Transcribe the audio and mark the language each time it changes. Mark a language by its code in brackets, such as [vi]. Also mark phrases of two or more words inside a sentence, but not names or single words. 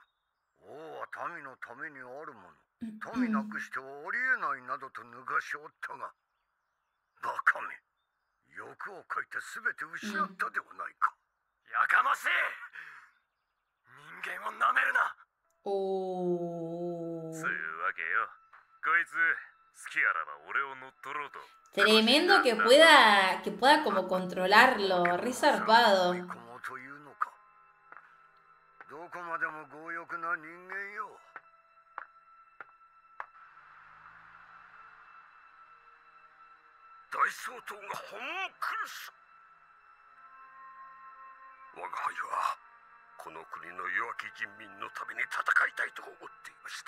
[ja] 王は民のためにあるもの。民なくしてはありえないなどと抜かしおったが、バカめ、欲をかいて全て失ったではないか。やかましい。人間をなめるな。 Oh. そういうわけよ。こいつ好きあらば俺を乗っ取ろうと。 [es] Tremendo que pueda como controlarlo. Re zarpado. [ja] というのか。どこまでも強欲な人間よ。大総統がホモンクルス。我が輩はこの国の弱き人民のために戦いたいと思っていました。